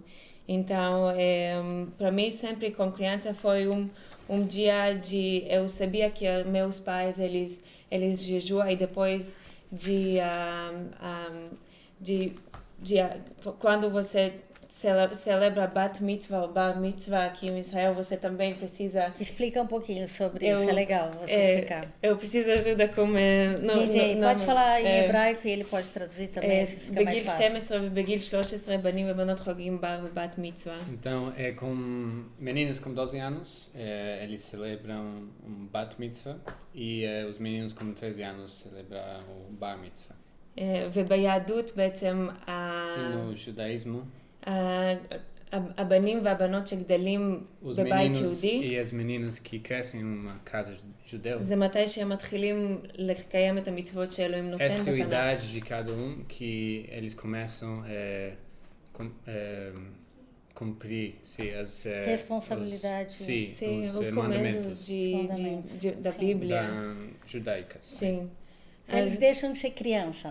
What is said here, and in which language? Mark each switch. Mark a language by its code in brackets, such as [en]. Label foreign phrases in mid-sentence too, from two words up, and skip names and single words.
[pt] Então, para mim, sempre com criança foi um dia eu sabia que meus pais, eles jejuam, e depois quando você celebra [he] בת מצווה [pt] ou [he] בר מצווה [pt] aqui em Israel, você também precisa... Explica um pouquinho sobre isso, é legal você explicar. Eu preciso de ajuda com... DJ, pode falar em hebraico e ele pode traduzir também, se fica mais fácil. [he] בגיל 12 ובגיל 13 בנים ובנות חוגגים בר ובת מצווה. [pt] Então, com meninas com 12 anos, eles celebram um [he] בת מצווה, [pt] e os meninos com 13 anos celebram o [he] בר מצווה. וביהדות בעצם... [pt] no judaísmo, [he] הבנים והבנות שגדלים בבית יהודי, [pt] e as meninas que crescem em uma casa judeu, [he] זה מתי שהם מתחילים לקיים את המצוות שאלוהים נותן [pt] essa é a [he] בתנ"ך. [pt] idade de cada que eles começam cumprir as responsabilidades, os mandamentos da Bíblia judaica. Sim. Eles deixam de ser criança, né?